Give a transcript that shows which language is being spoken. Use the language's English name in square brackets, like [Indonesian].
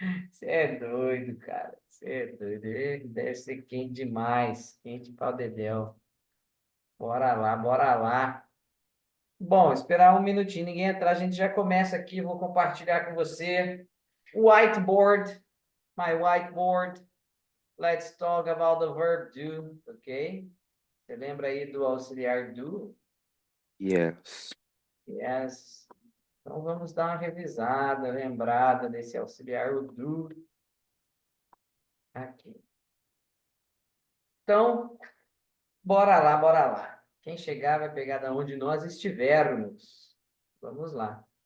[Portuguese] Você é doido, cara. Você é doido. Deve ser quente demais. Quente pra dedéu. Bora lá, bora lá. Bom, esperar um minutinho, ninguém entrar, a gente já começa aqui. Vou compartilhar com você o whiteboard, [English] my whiteboard. Let's talk about the verb do, ok? [Portuguese] Você lembra aí do auxiliar do? [English] Yes. Yes. [Portuguese] Então vamos dar uma revisada, lembrada desse auxiliar, o do, aqui. Então, bora lá, bora lá. Quem chegar vai pegar da onde nós estivermos. Vamos lá.